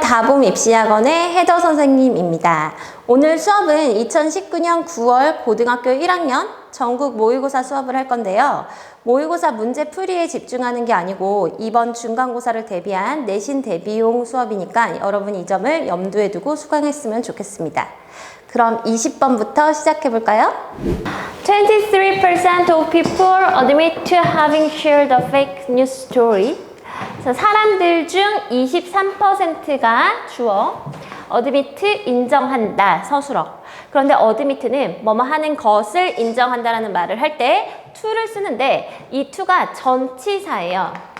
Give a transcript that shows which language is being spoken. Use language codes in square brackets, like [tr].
[ko] 다봄 입시학원의 해더 선생님입니다. 오늘 수업은 2019년 9월 고등학교 1학년 전국 모의고사 수업을 할 건데요. 모의고사 문제 풀이에 집중하는 게 아니고 이번 중간고사를 대비한 내신 대비용 수업이니까 여러분이 이 점을 염두에 두고 수강했으면 좋겠습니다. 그럼 20번부터 시작해 볼까요? [en] 23% of people admit to having shared a fake news story. [ko] 사람들 중 23%가 주어 admit 인정한다 서술어. 그런데 admit는 뭐뭐 하는 것을 인정한다라는 말을 할 때 to를 쓰는데 이 to가 전치사예요.